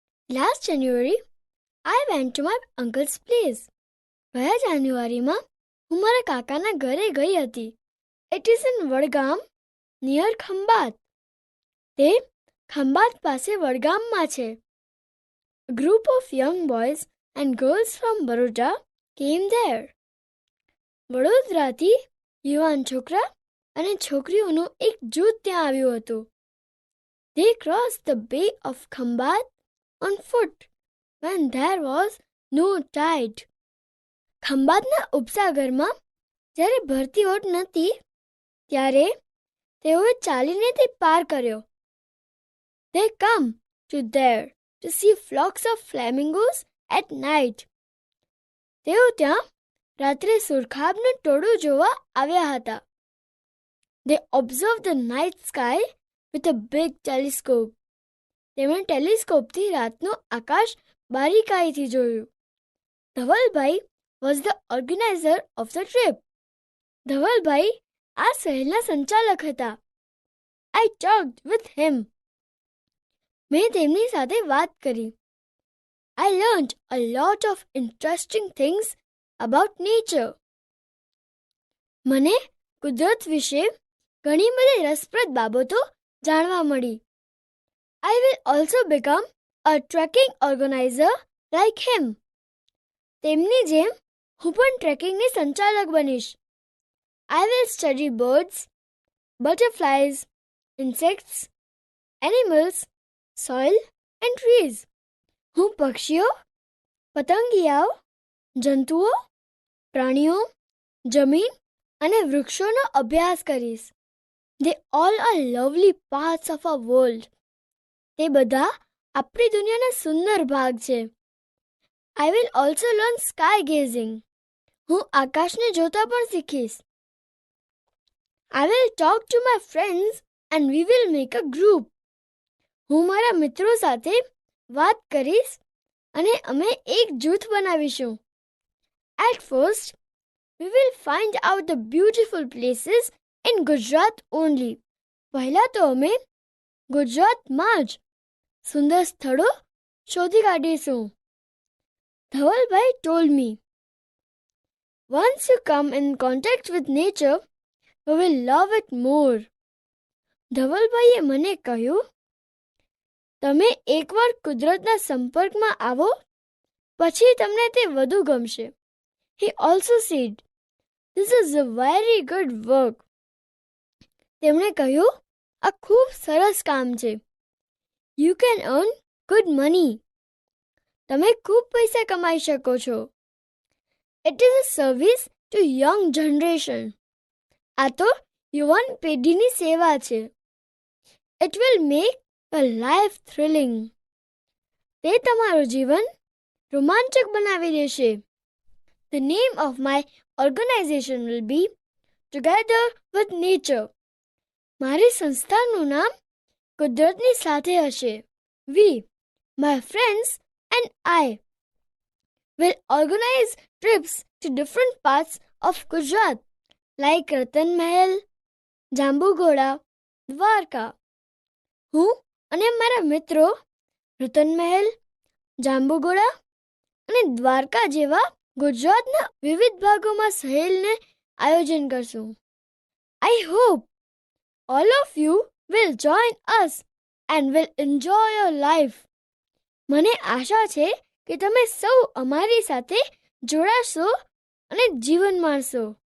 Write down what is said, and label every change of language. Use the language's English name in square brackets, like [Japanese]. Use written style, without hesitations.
[English] Last January, I went to my uncle's place. [Gujarati] ગયા જાન્યુઆરીમાં હું મારા કાકાના ઘરે ગઈ હતી. [English] It is in Vadgam, near Khambhat. [Gujarati] તે ખંભાત પાસે વડગામમાં છે. [English] A group of young boys and girls from Baroda came there. [Gujarati] વડોદરાથી યુવાન છોકરા અને છોકરીઓનું એક જૂથ ત્યાં આવ્યું હતું. [English] They crossed the bay of Khambhat on foot when there was no tide. [Gujarati] ખંભાતના ઉપસાગરમાં જ્યારે ભરતી ઓટ નહોતી ત્યારે તેઓએ ચાલીને તે પાર કર્યો. [English] They come to there to see flocks of flamingos at night. [Gujarati] તેઓ ત્યાં રાત્રે સુરખાબનું ટોળું જોવા આવ્યા હતા. [English] They observed the night sky with a big telescope. [Gujarati] તેમણે ટેલિસ્કોપથી રાતનું આકાશ બારીકાઈથી જોયું. [English] Dhavalbhai was the organizer of the trip. [Gujarati] Dhavalbhai આ સહેરના સંચાલક હતા. [English] I talked with him. [Gujarati] મેં તેમની સાથે વાત કરી. [English] I learned a lot of interesting things about nature. [Gujarati] મને કુદરત વિશે ઘણી બધી રસપ્રદ બાબતો જાણવા મળી. [English] I will also become a trekking organizer like him. [Gujarati] તેમની જેમ હું પણ ટ્રેકિંગની સંચાલક બનીશ. [English] I will study birds, butterflies, insects, animals, soil and trees. [Gujarati] હું પક્ષીઓ, પતંગિયાઓ, જંતુઓ, પ્રાણીઓ, જમીન અને વૃક્ષોનો અભ્યાસ કરીશ. [English] They all are lovely parts of our world. [Gujarati] તે બધા આપણી દુનિયાના સુંદર ભાગ છે. [English] I will also learn sky gazing. [Gujarati] હું આકાશને જોતા પણ શીખીશ. [English] I will talk to my friends and we will make a group. [Gujarati] હું મારા મિત્રો સાથે વાત કરીશ અને અમે એક જૂથ બનાવીશું. [English] At first, we will find out the beautiful places in Gujarat only. [Gujarati] પહેલા તો અમે ગુજરાતમાં જ સુંદર સ્થળો શોધી કાઢીશું. [English] Dhavalbhai told me, once you come in contact with nature, you will love it more. [Gujarati] ધવલભાઈએ મને કહ્યું, તમે એકવાર કુદરતના સંપર્કમાં આવો પછી તમને તે વધુ ગમશે. [English] He also said, this is a very good work. [Gujarati] તેમણે કહ્યું, આ ખૂબ સરસ કામ છે. [English] You can earn good money. [Gujarati] તમે ખૂબ પૈસા કમાઈ શકો છો. [English] It is a service to young generation. [Gujarati] આ તો યુવાન પેઢીની સેવા છે. [English] It will make your life thrilling. [Gujarati] તે તમારું જીવન રોમાંચક બનાવી દેશે. [English] The name of my organization will be Together with Nature. [Gujarati] મારી સંસ્થાનું નામ કુદરતની સાથે હશે. [English] We, my friends and I, will organize trips to different parts of Gujarat like Ratan Mahal, Jambughoda, Dwarka. [Gujarati] હું અને મારા મિત્રો રતન મહેલ, જાંબુઘોડા અને દ્વારકા જેવા ગુજરાતના વિવિધ ભાગોમાં સહેલને આયોજન કરશું. [English] I hope all of you will join us and will enjoy your life. [Gujarati] મને આશા છે કે તમે સૌ અમારી સાથે જોડાશો અને જીવન માણશો.